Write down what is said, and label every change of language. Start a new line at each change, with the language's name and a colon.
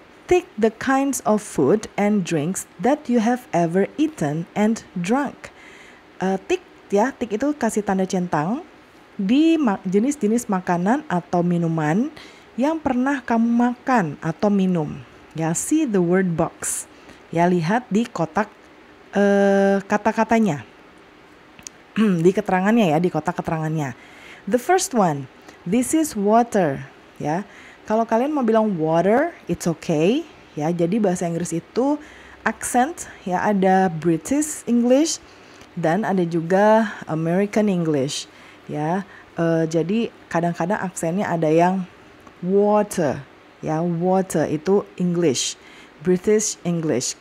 English: Tick the kinds of food and drinks that you have ever eaten and drunk.
Indonesian: Tick itu kasih tanda centang di jenis-jenis makanan atau minuman yang pernah kamu makan atau minum. Ya,
English: see the word box.
Indonesian: Ya, lihat di kotak kata-katanya. Di keterangannya ya, di kotak keterangannya.
English: The first one, this is water.
Indonesian: Ya, kalau kalian mau bilang
English: water, it's okay.
Indonesian: Ya, jadi bahasa Inggris itu accent ya, ada British English dan ada juga American English. Ya, jadi kadang-kadang aksennya ada yang water. Ya, water itu English, British English.